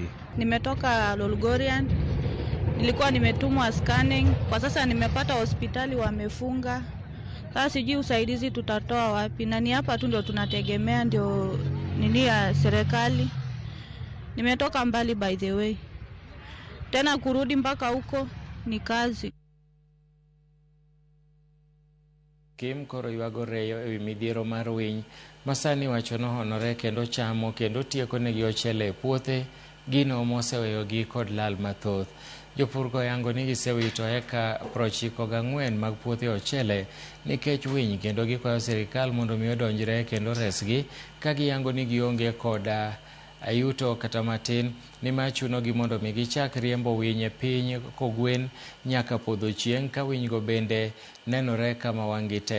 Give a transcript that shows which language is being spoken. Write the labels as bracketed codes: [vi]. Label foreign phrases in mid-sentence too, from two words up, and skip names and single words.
[sw] Nimetoka Lolgorian, nilikuwa nimetumwa scanning, kwa sasa nimepata hospitali wamefunga. Sasa sijui usaidizi tutatoa wapi, na ni hapa tu ndo tunategemea ndio nini ya serikali. Nimetoka mbali [en] by the way, [sw] tena kurudi mpaka huko ni kazi. [luo] Kim koro yuago reyo ewi midhiero mar winy masani wacho nohonore kendo chamo kendo tieko negi ochele e puothe, gino moseweyogi kod lal mathoth. Jopurgo yango ni gisewito eka 94 mag puothe ochele nikech winy, kendo gikwayo sirikal mondo mi odonjre kendo resgi, ka giyango ni gionge koda ayuto kata matin, ni machuno gi mondo mi gichak riembo winy e piny kogwen nyaka podho chieng' ka winy go bende nenore kama wang'gi tek.